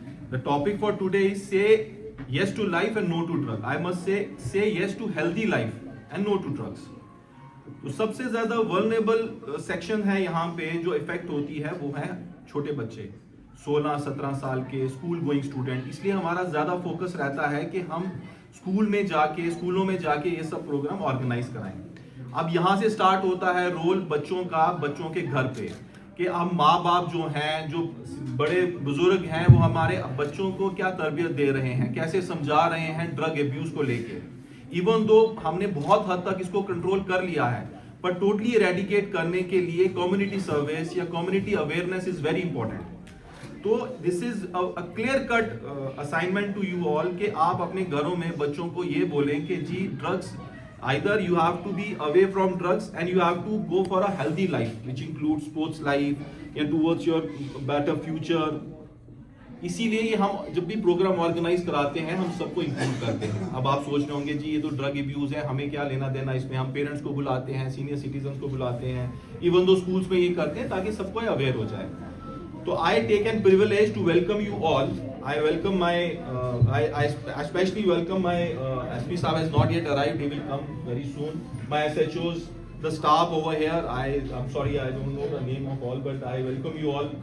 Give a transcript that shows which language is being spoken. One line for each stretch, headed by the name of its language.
English: The topic for today is say yes to life and no to drug. I must say yes to healthy life and no to drugs.
Urdu: تو سب سے زیادہ ورنیبل section ہے یہاں پہ جو effect ہوتی ہے وہ ہے چھوٹے بچے, 16-17 سال کے اسکول گوئنگ اسٹوڈنٹ. اس لیے ہمارا زیادہ فوکس رہتا ہے کہ ہم اسکولوں میں جا کے یہ سب پروگرام آرگنائز کرائیں. اب یہاں سے سٹارٹ ہوتا ہے رول بچوں کا, بچوں کے گھر پہ, کہ ہم ماں باپ جو ہیں, جو بڑے بزرگ ہیں, وہ ہمارے بچوں کو کیا تربیت دے رہے ہیں, کیسے سمجھا رہے ہیں ڈرگ ایبیوز کو لے کے. ایون دو ہم نے بہت حد تک اس کو کنٹرول کر لیا ہے, پر ٹوٹلی ایریڈیکیٹ کرنے کے لیے کمیونٹی سروس یا community awareness
English: Is very important. تو this is a clear cut assignment to you all
Urdu: کہ آپ اپنے گھروں میں بچوں کو یہ بولیں کہ جی drugs
English: either you have to be away from drugs and you have to go for a healthy life which includes sports life and towards your better future.
Urdu: اسی لیے یہ ہم جب بھی پروگرام آرگنائز کراتے ہیں ہم سب کو انکلوڈ کرتے ہیں. اب آپ سوچ رہے ہوں گے جی یہ تو ڈرگ ایبیوز ہے, ہمیں کیا لینا دینا اس میں. ہم پیرنٹس کو بلاتے ہیں, سینئر سٹیزنس کو بلاتے ہیں, ایون دو اسکولس میں یہ کرتے ہیں تاکہ سب کو اویئر ہو جائے.
English: تو I take an privilege to welcome you all. I welcome my, I especially welcome my SP Saab has not yet arrived. He will come very soon. My SHOs, the staff over here. I'm sorry I don't know the name of all, but I welcome you all.